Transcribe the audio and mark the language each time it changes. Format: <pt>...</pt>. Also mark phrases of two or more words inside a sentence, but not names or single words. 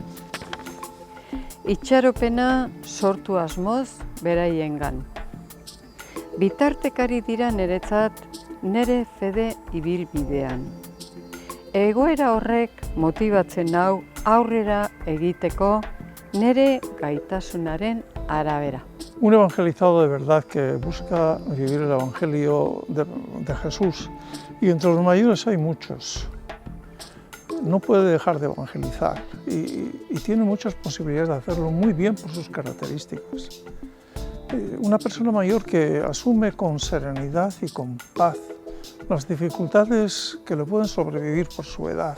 <eu>Itxaropena sortu asmoz beraiengan. Bitartekari dira niretzat nere fede ibilbidean. Egoera horrek motibatzen nau aurrera egiteko nere gaitasunaren arabera.</eu> <es>Un evangelizado de verdad que busca vivir el Evangelio de Jesús, y entre los mayores hay muchos. No puede dejar de evangelizar y tiene muchas posibilidades de hacerlo muy bien por sus características. Una persona mayor que asume con serenidad y con paz las dificultades que le pueden sobrevivir por su edad.</es>